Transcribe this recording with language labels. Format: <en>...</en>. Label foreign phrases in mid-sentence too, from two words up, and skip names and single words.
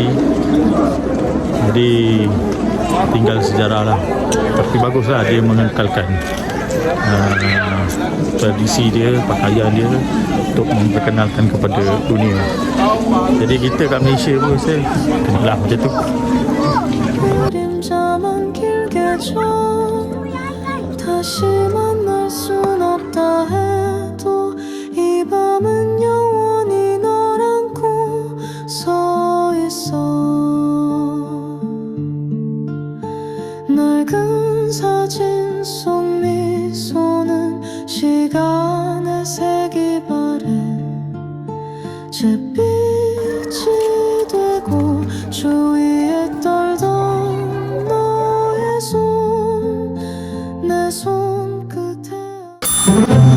<ms>Jadi tinggal sejarah lah. Tapi baguslah dia mengekalkan tradisi dia, pakaian dia untuk memperkenalkan kepada dunia. Jadi kita kat Malaysia pun saya kenalah macam tu.</ms> <ko>나만 길게 줘 다시 만날 순 없다 해도 이 밤은 영원히 널 안고 서 있어 낡은 사진 속 미소는 시간의 색이 바래 잿빛이 되고 주위에 떨던 너의 손 내 손끝에</ko>